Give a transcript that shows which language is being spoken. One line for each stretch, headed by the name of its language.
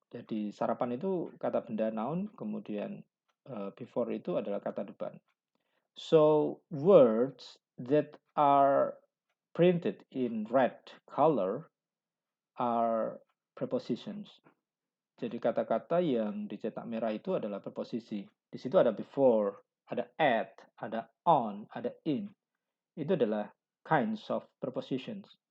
Indonesian: Jadi sarapan itu kata benda noun, kemudian before itu adalah kata depan.
English: So words that are printed in red color are prepositions.
Indonesian: Jadi kata-kata yang dicetak merah itu adalah preposisi. Di situ ada before, ada at, ada on, ada in. Itu adalah
English: kinds of prepositions.